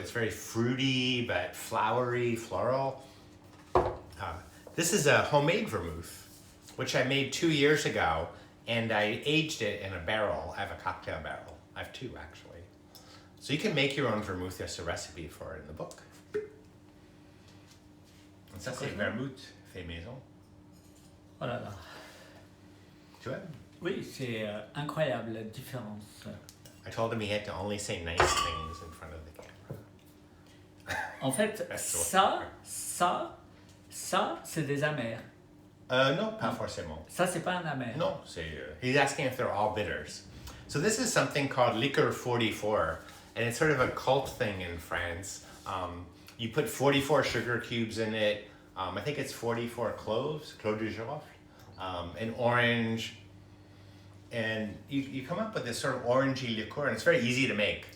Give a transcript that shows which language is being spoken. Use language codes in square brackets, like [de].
[en] It's very fruity, but flowery, floral. This is a homemade vermouth, which I made 2 years ago, and I aged it in a barrel. I have a cocktail barrel. I have 2, actually. So you can make your own vermouth. There's a recipe for it in the book. [fr] And ça, c'est vermouth fait maison. Oh là là. Tu aimes? Oui, c'est incroyable la différence. [en] I told him he had to only say nice things in front of the camera. [fr] En fait, ça, c'est des amers. No, pas forcément. Ça, c'est pas un amer. [en] No, he's asking if they're all bitters. So this is something called liqueur 44, and it's sort of a cult thing in France. You put 44 sugar cubes in it. I think it's 44 cloves [fr] de girofle, [en] an orange, and you come up with this sort of orangey liqueur, and it's very easy to make.